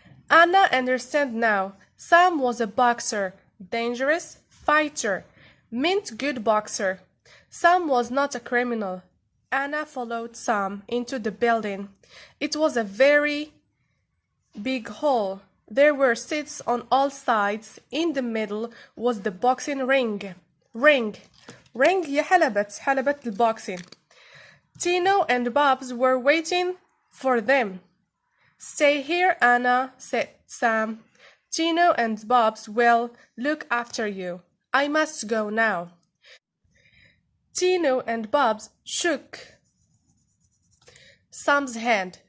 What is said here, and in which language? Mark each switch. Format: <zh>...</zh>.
<en>Anna understand now. Sam was a boxer, dangerous fighter, meant good boxer. Sam was not a criminal. Anna followed Sam into the building. It was a very big hall. There were seats on all sides. In the middle was the boxing ring.</en> <ar>Ring هي حلبة البوكسين.</ar> <en>Tino and Bobs were waiting for them. Stay here, Anna, said Sam. Tino and Bobs will look after you. I must go now. Tino and Bobs shook Sam's hand.</en>